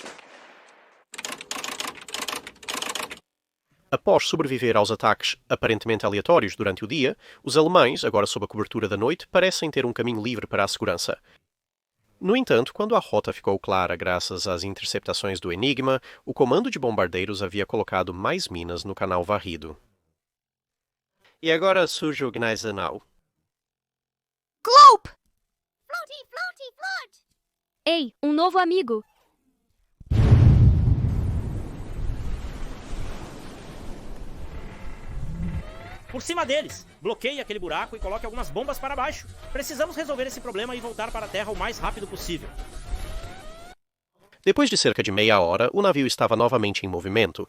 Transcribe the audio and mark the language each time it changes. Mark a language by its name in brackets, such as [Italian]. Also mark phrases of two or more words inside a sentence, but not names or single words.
[Portuguese] Após sobreviver aos ataques aparentemente aleatórios durante o dia, os alemães, agora sob a cobertura da noite, parecem ter um caminho livre para a segurança. No entanto, quando a rota ficou clara graças às interceptações do Enigma, o comando de bombardeiros havia colocado mais minas no canal varrido. E agora surge o Gneisenau. [English] Glope! Floaty, floaty, float! [Portuguese] Ei, um novo amigo! Por cima deles, bloqueie aquele buraco e coloque algumas bombas para baixo. Precisamos resolver esse problema e voltar para a Terra o mais rápido possível. Depois de cerca de meia hora, o navio estava novamente em movimento.